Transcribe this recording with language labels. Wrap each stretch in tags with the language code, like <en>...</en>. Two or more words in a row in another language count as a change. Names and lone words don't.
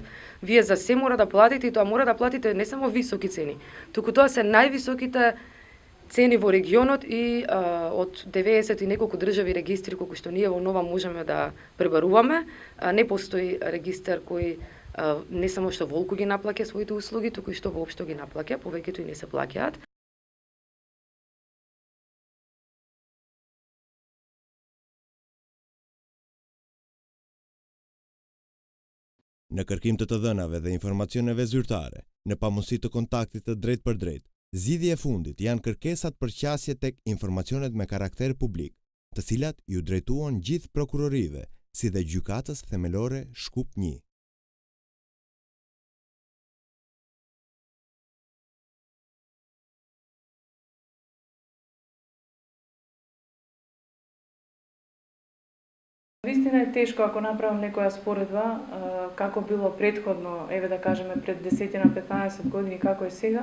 <mk>Вие за се мора да платите, и тоа мора да платите не само високи цени, туку тоа се највисоките цени во регионот и од 90 и неколку држави регистри колку што ние во Нова можеме да пребаруваме. Не постои регистар кој не само што волку ги наплаќа своите услуги, туку и што воопшто ги наплаќа, повеќето и не се плаќаат.</mk> <sq>Në kërkim të dhënave dhe informacioneve zyrtare, në pamundësi të kontaktit të drejt për drejt, zgjidhja e fundit janë kërkesat për qasje tek informacionet me karakter publik, të cilat ju drejtuan gjithë prokurorive, si dhe gjykatës themelore Shkup 1.</sq> <mk>Вистина е тешко ако направам некоја споредба како било претходно, еве да кажеме пред 10-15 години како е сега.</mk>